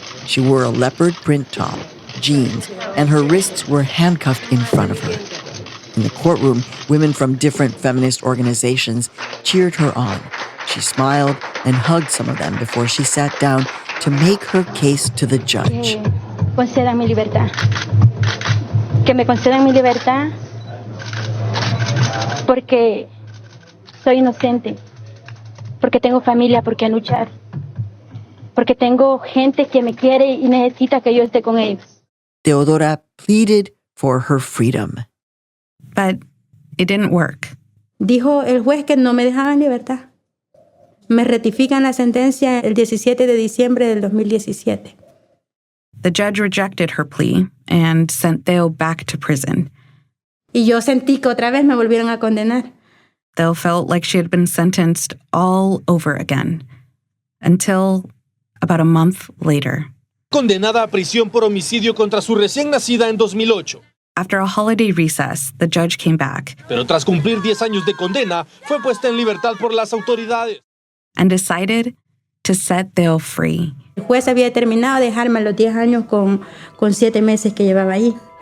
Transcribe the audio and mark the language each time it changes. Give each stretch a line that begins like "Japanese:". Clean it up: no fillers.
English: She wore a leopard print top, jeans, and her wrists were handcuffed in front of her. In the courtroom, women from different feminist organizations cheered her on. She smiled and hugged some of them before she sat down to make her case to the judge.
Spanish: Concedan mi libertad. Que me concedan mi libertad porque soy inocente, porque tengo familia por qué luchar, porque tengo gente que me quiere y necesita que yo esté con ellos.
English: Theodora pleaded for her freedom. But it didn't work.
Spanish: Dijo el juez que no me dejaban libertad. Me ratifican la sentencia el 17 de diciembre del 2017.
English: The judge rejected her plea and sent Theo back to prison.
Spanish: Y yo sentí que otra vez me volvieron a condenar.
English: Theo felt like she had been sentenced all over again. Until about a month later.
Spanish: Condenada a prisión por homicidio contra su recién nacida en 2008.
English: After a holiday recess, the judge came back.
Spanish: Pero tras cumplir 10 años de condena, fue puesta en libertad por las autoridades.
English: And decided to set Theo free.
Spanish: El juez había determinado dejarme a los 10 años con 7 meses que llevaba ahí.